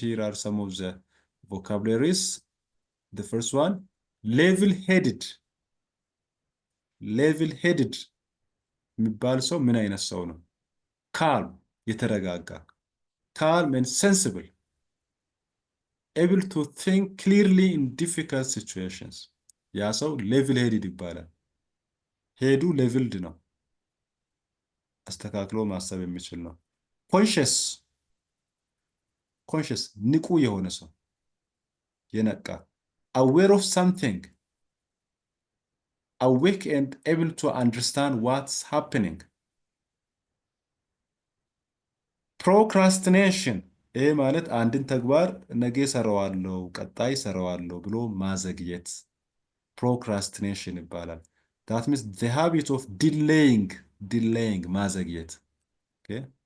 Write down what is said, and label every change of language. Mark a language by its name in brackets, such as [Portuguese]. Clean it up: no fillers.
[English] Here are some of the vocabularies. The first one, level-headed. [Amharic] Level-headed የሚባል ሰው ምን አይነት ሰው ነው? [English] calm, የተረጋጋ. calm and sensible, able to think clearly in difficult situations. [Amharic] ያ ሰው level-headed ይባላል። ሄዱ leveled ነው። አስተካክሎ ማሰብ የሚችል ነው። [English] ኮንሽስ [Amharic] ንቁ የሆነ ሰው የነቃ [English] aware of something awake and able to understand what's happening procrastination [Amharic] ይህ ማለት አንድን ተግባር ነገ ሰራዋለሁ ቀጣይ ሰራዋለሁ ብሎ ማዘግየት [English] procrastination [Amharic] ይባላል [English] that means the habit of delaying [Amharic] ማዘግየት [English] okay